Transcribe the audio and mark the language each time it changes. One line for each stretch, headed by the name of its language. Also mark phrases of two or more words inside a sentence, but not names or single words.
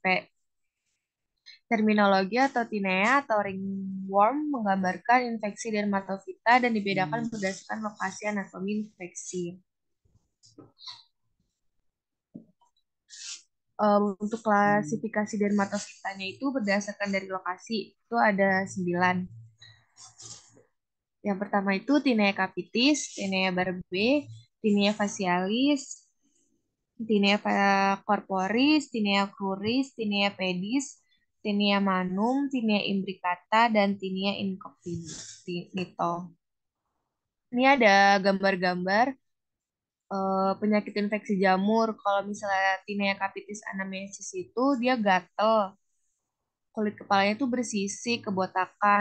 Indonesian: Terminologi atau tinea atau ringworm menggambarkan infeksi dermatofita dan dibedakan berdasarkan lokasi anatomi infeksi. Untuk klasifikasi dermatofitanya itu berdasarkan dari lokasi, itu ada 9. Yang pertama itu Tinea capitis, Tinea barbae, Tinea facialis, Tinea corporis, Tinea cruris, Tinea pedis, Tinea manum, Tinea imbricata, dan Tinea incognito. Ini ada gambar-gambar penyakit infeksi jamur. Kalau misalnya Tinea capitis anamnesis itu dia gatel, kulit kepalanya itu bersisik, kebotakan.